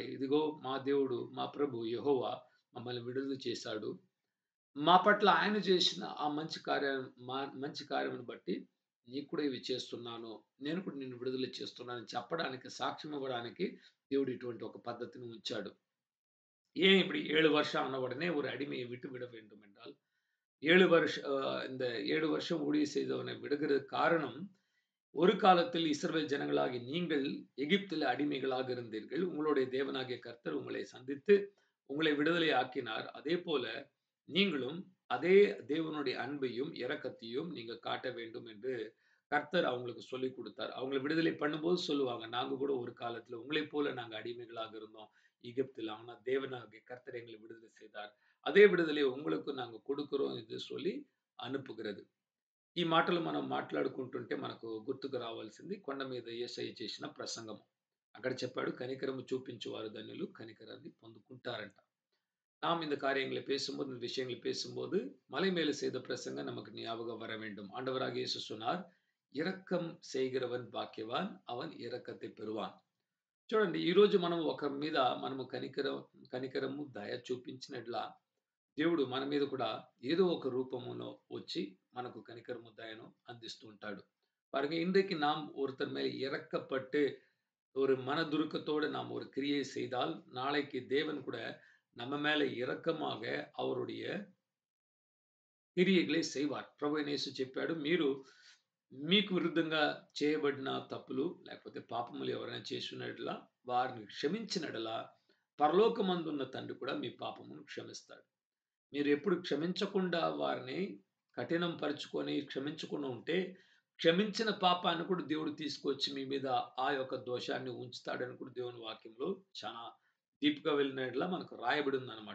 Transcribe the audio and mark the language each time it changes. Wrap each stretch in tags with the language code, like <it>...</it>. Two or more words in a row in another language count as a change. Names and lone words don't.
<te>ఇదిగో మా దేవుడు, మా ప్రభు యెహోవా మమ్మల్ని విడుదల చేశాడు. మా పట్ల ఆయన చేసిన ఆ మంచి కార్యమును బట్టి నీకు కూడా ఇవి చేస్తున్నాను. నేను కూడా నిన్ను విడుదల చేస్తున్నానని చెప్పడానికి, సాక్ష్యం ఇవ్వడానికి దేవుడు ఇటువంటి ఒక పద్ధతిని ఉంచాడు.</te> <ta>ஏன் இப்படி 7 வருஷம் ஆன உடனே ஒரு அடிமையை விட்டு விட வேண்டும் என்றால், 7 இந்த 7 வருஷம் ஊழியம் செய்தவனை விடுகிறதுக்கு காரணம், ஒரு காலத்தில் இஸ்ரவேல் ஜனங்களாகிய நீங்கள் எகிப்தில அடிமைகளாக இருந்தீர்கள். உங்களுடைய தேவனாகிய கர்த்தர் உங்களை சந்தித்து, உங்களை விடுதலை ஆக்கினார். அதேபோல நீங்களும் அதே தேவனுடைய அன்பையும், இரக்கத்தையும் நீங்க காட்ட வேண்டும் என்று கர்த்தர் அவங்களுக்கு சொல்லிக் குடுத்தார். அவங்கள விடுதலை பண்ணும்போது சொல்லுவாங்க, "நாங்க கூட ஒரு காலத்துல உங்களைப் போல நாங்க அடிமைகளாக இருந்தோம் எகிப்தில. ஆனா தேவனாகிய கர்த்தர் எங்களை விடுதலை செய்தார். அதே విడుదలే உங்களுக்கு நாங்க கொடுக்கிறோம்" என்று சொல்லி అనుப்புகிறது.</ta> <te>ఈ మాటలు మనం మాట్లాడుకుంటుంటే మనకు గుర్తుకు రావాల్సింది కొండ మీద యేసయ్య చేసిన ప్రసంగం. అక్కడ చెప్పాడు, "కనికరము చూపించువారు ధన్యులు, కనికరాన్ని పొందుకుంటారంట."</te> <ta>நாம் இந்த காரியங்களை பேசும்போது, இந்த விஷயங்களை பேசும்போது, மலை மேல செய்த பிரசங்கம் நமக்கு ஞாபகம் வர வேண்டும். ஆண்டவராகிய இயேசு சொன்னார், "இரக்கம் செய்கிறவன் பாக்கியவான், அவன் இரக்கத்தை பெறுவான்."</ta> <te>చూడండి ఈరోజు మనం ఒకరి మీద మనము కనికరము, దయ చూపించిన యెడల దేవుడు మన మీద కూడా ఏదో ఒక రూపములో వచ్చి మనకు కనికరము, దయను అందిస్తూ ఉంటాడు.</te> <ta>பாருங்க இன்றைக்கு நாம் ஒருத்தர் மேல் இரக்கப்பட்டு ஒரு மனதுருக்கத்தோடு நாம் ஒரு கிரியை செய்தால், நாளைக்கு தேவன் கூட நம்ம மேல இரக்கமாக அவருடைய క్రియகளை செய்வார்.</ta> <te>ప్రభువైన యేసు చెప్పాడు, "మీరు మీకు విరుద్ధంగా చేయబడిన తప్పులు లేకపోతే పాపములు ఎవరైనా చేసిన యెడల వారిని క్షమించిన యెడల పరలోకమందున్న తండ్రి కూడా మీ పాపమును క్షమిస్తాడు." మీరు ఎప్పుడు క్షమించకుండా వారిని కఠినం పరుచుకొని క్షమించకుండా ఉంటే, క్షమించిన పాపాన్ని కూడా దేవుడు తీసుకొచ్చి మీ మీద ఆ యొక్క దోషాన్ని ఉంచుతాడని కూడా దేవుని వాక్యంలో చాలా డీప్‌గా వెళ్ళిన యెడల మనకు రాయబడి ఉందన్నమాట.</te>